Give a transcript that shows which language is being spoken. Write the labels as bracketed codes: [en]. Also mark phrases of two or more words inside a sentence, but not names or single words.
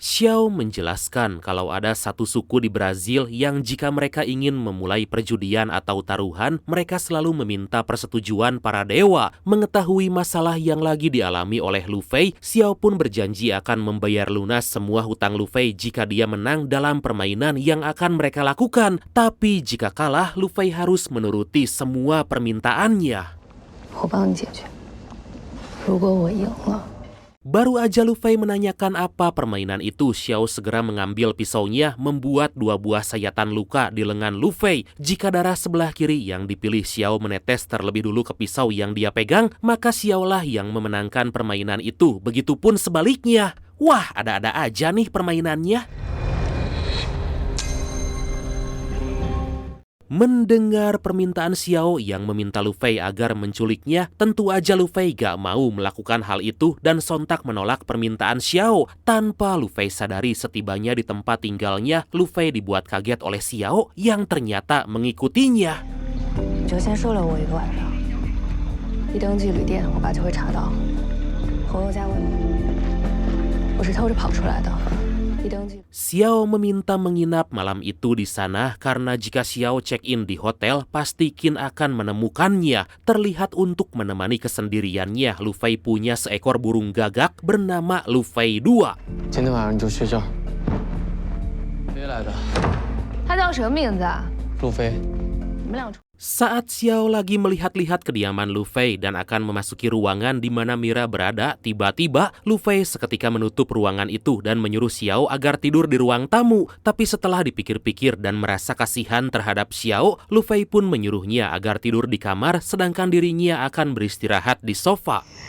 [id] Xiao menjelaskan kalau ada satu suku di Brazil yang jika mereka ingin memulai perjudian atau taruhan, mereka selalu meminta persetujuan para dewa. Mengetahui masalah yang lagi dialami oleh Lu Fei, Xiao pun berjanji akan membayar lunas semua hutang Lu Fei jika dia menang dalam permainan yang akan mereka lakukan. Tapi jika kalah, Lu Fei harus menuruti semua permintaannya. [zh] 我帮你解决。如果我赢了， [id] Baru aja Lu Fei menanyakan apa permainan itu, Xiao segera mengambil pisaunya membuat 2 buah sayatan luka di lengan Lu Fei. Jika darah sebelah kiri yang dipilih Xiao menetes terlebih dulu ke pisau yang dia pegang, maka Xiao lah yang memenangkan permainan itu. Begitupun sebaliknya. Wah, ada-ada aja nih permainannya. Mendengar permintaan Xiao yang meminta Lu Fei agar menculiknya, tentu aja Lu Fei gak mau melakukan hal itu dan sontak menolak permintaan Xiao. Tanpa Lu Fei sadari, setibanya di tempat tinggalnya, Lu Fei dibuat kaget oleh Xiao yang ternyata mengikutinya. [zh] 你就先收留我1个晚上，一登记旅店，我爸就会查到。红油家问我是偷着跑出来的。 [id] Xiao meminta menginap malam itu di sana karena jika Xiao check-in di hotel, pasti Qin akan menemukannya. Terlihat untuk menemani kesendiriannya, Lu Fei punya seekor burung gagak bernama Lu Fei 2. [zh] 今天晚上你就睡觉。谁来的？他叫什么名字啊？路飞。你们俩。 [id] Saat Xiao lagi melihat-lihat kediaman Lu Fei dan akan memasuki ruangan di mana Mira berada, tiba-tiba Lu Fei seketika menutup ruangan itu dan menyuruh Xiao agar tidur di ruang tamu. Tapi setelah dipikir-pikir dan merasa kasihan terhadap Xiao, Lu Fei pun menyuruhnya agar tidur di kamar sedangkan dirinya akan beristirahat di sofa.